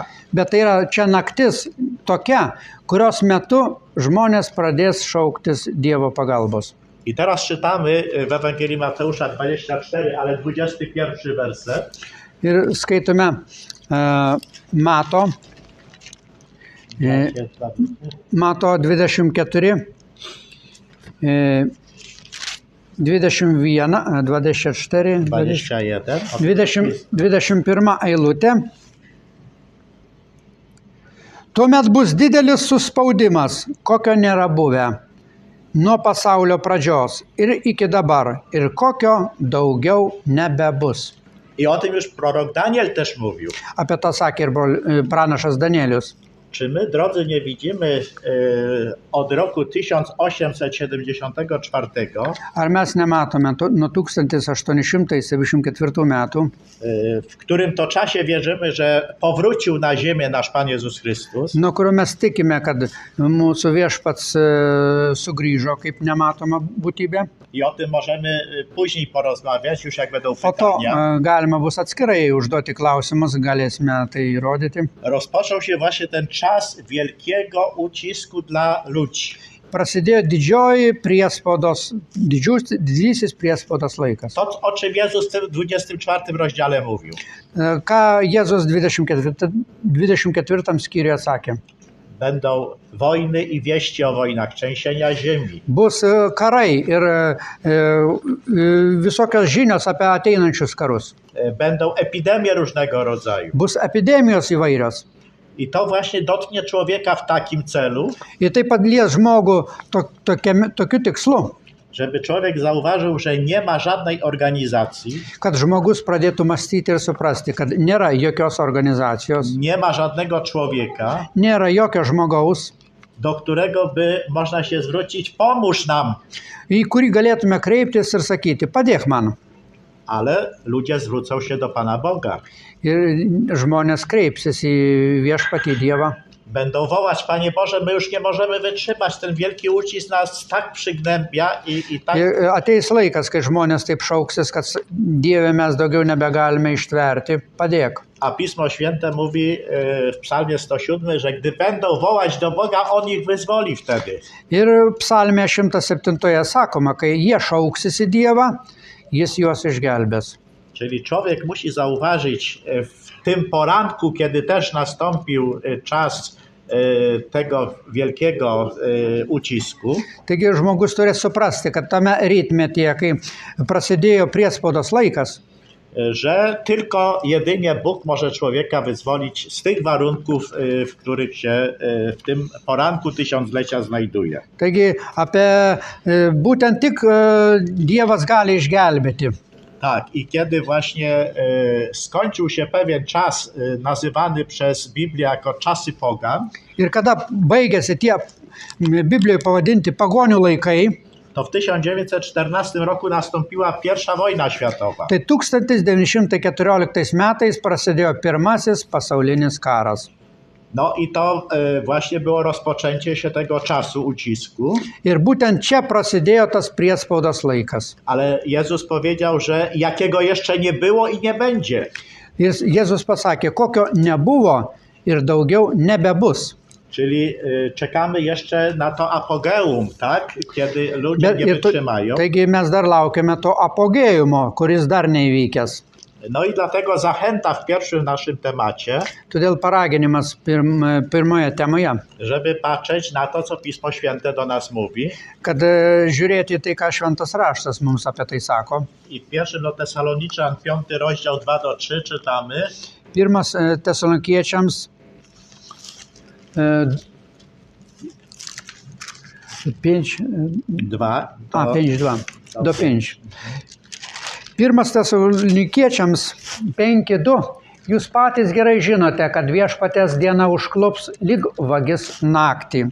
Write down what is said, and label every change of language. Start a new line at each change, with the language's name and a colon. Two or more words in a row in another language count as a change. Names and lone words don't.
Lithuanian: Bet tai yra čia naktis tokia, kurios metu žmonės pradės šauktis Dievo pagalbos.
Polish: I teraz czytamy w Ewangelii Mateusza 24, ale 21 werset.
Lithuanian: Ir skaitome Mato 24, 21, 24, 21. 21 eilutė. Tuomet bus didelis suspaudimas, kokio nėra buvę nuo pasaulio pradžios ir iki dabar, ir kokio daugiau nebebus.
Polish: I o tym już prorok Daniel też mówił.
Lithuanian: Apie tą sakė ir pranašas Danielius.
Polish: Czy my, drodzy, nie widzimy od roku 1874,
Lithuanian: Ar mes nematome nuo 1874 metų,
Polish: w którym to czasie wierzymy, że powrócił na ziemię nasz Pan Jezus Chrystus,
Lithuanian: nuo kurio mes tikime, kad mūsų viešpats sugrįžo kaip nematoma būtybė.
Polish: i o tym możemy później porozmawiać, już jak będą
Lithuanian: Po to
Polish: pytania.
Lithuanian: galima bus atskirai užduoti klausimus, galėsime tai įrodyti.
Polish: Rozpoczął się właśnie ten czas wielkiego ucisku dla ludzi.
Lithuanian: Prasidėjo didysis priespaudos laikas.
Polish: To, o czym Jezus w tym 24 rozdziale mówił.
Lithuanian: Ką Jėzus 24 skyriuje sakė?
Polish: Będą wojny i wieści o wojnach, trzęsienia ziemi.
Lithuanian: Bus karai ir visokios žinios apie ateinančius karus.
Polish: Będą epidemie różnego rodzaju.
Lithuanian: Bus epidemijos įvairios.
Polish: I to właśnie dotknie człowieka w takim celu,
Lithuanian: Ir taip pat lies žmogų tokiu tikslu,
Polish: żeby człowiek zauważył, że nie ma żadnej organizacji,
Lithuanian: kad žmogus pradėtų mąstyti ir suprasti, kad nėra jokios organizacijos,
Polish: nie ma żadnego człowieka,
Lithuanian: nėra jokio žmogaus,
Polish: do którego by można się zwrócić, pomóż nam.
Lithuanian: į kurį galėtume kreiptis ir sakyti, padėk man.
Polish: Ale ludzie zwrócą się do Pana Boga.
Lithuanian: Ir žmonės kreipsis į viešpatį Dievą.
Polish: Będą wołać, Panie Boże, my już nie możemy wytrzymać, ten wielki ucisk nas tak przygnębia i tak...
Lithuanian: Ir ateis laikas, kai žmonės taip šauksis, kad Dieve mes daugiau nebegalime ištverti, padėk.
Polish: A Pismo Święte mówi w Psalmie 107, że gdy będą wołać do Boga, On ich wyzwoli wtedy.
Lithuanian: Ir psalmė 107 sakoma, kai jie šauksis į Dievą, jis juos išgelbės.
Polish: Czyli człowiek musi zauważyć w tym poranku, kiedy też nastąpił czas tego wielkiego ucisku,
Lithuanian: Taigi žmogus turi suprasti, kad tame rytmetyje, kai prasidėjo priespaudos laikas,
Polish: że tylko jedynie Bóg może człowieka wyzwolić z tych warunków, w których się w tym poranku tysiąclecia znajduje.
Lithuanian: taigi būtent tik Dievas gali išgelbėti.
Polish: Tak, i kiedy właśnie skończył się pewien czas nazywany przez Biblię jako czasy pogan,
Lithuanian: Ir kada baigėsi tie Biblijoje pavadinti pagonių laikai,
Polish: to w 1914 roku nastąpiła pierwsza wojna światowa.
Lithuanian: tai 1914 metais prasidėjo pirmasis pasaulinis karas.
Polish: No i to właśnie było rozpoczęcie się tego czasu ucisku,
Lithuanian: Ir būtent čia prasidėjo tas priespaudos laikas.
Polish: ale Jezus powiedział, że jakiego jeszcze nie było i nie będzie.
Lithuanian: Jėzus pasakė, kokio nebuvo ir daugiau nebebus.
Polish: Czyli czekamy jeszcze na to apogeum, tak? Kiedy ludzie nie wytrzymają.
Lithuanian: Taigi mes dar laukiame to apogėjumo, kuris dar neįvykęs.
Polish: No i dlatego zachęta w pierwszym naszym temacie,
Lithuanian: Todėl paraginimas pirmoje temoje,
Polish: żeby patrzeć na to, co Pismo Święte do nas mówi.
Lithuanian: kad žiūrėti tai, ką Šventas raštas mums apie tai sako.
Polish: I w pierwszym do Tesaloniczan 5 rozdział 2-3 czytamy.
Lithuanian: Pirmas Tesalonikiečiams 5:2 do 5. Pirmas Tesalonikiečiams 5:2. Jūs patys gerai žinote, kad viešpaties diena užklups lyg vagis naktį.